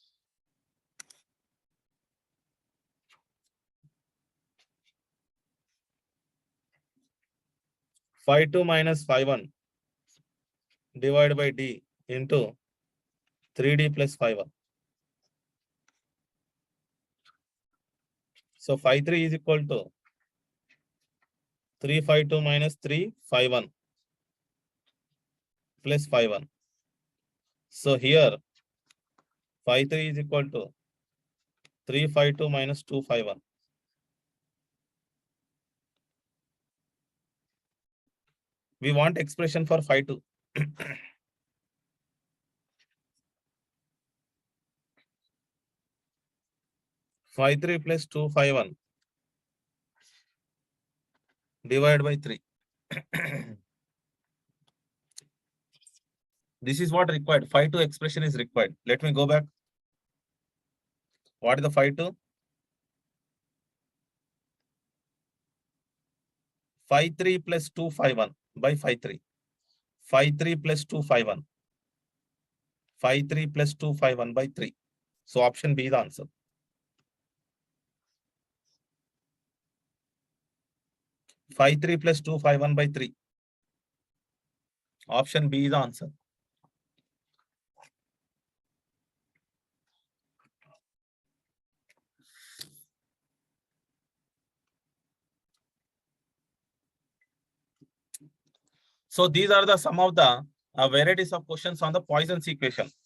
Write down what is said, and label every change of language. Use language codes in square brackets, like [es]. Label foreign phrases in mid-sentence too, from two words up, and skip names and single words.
[en] Phi 2 minus phi 1 divided by D into 3D plus phi 1. So phi 3 is equal to 3 phi 2 minus 3 phi 1 plus phi 1. So here phi 3 is equal to 3 phi 2 minus 2 phi 1. We want expression for phi 2. Phi 3 plus 2 phi 1 divided by 3. This is what required. Phi 2 expression is required. Let me go back. What is the phi 2? Phi 3 plus 2 phi 1 by phi 3. Phi 3 plus 2 phi 1. Phi 3 plus 2 phi 1 by 3. So option B is the answer. Phi 3 plus 2 phi 1 by 3. Option B is the answer. So these are the some of the varieties of questions on the Poisson's equation.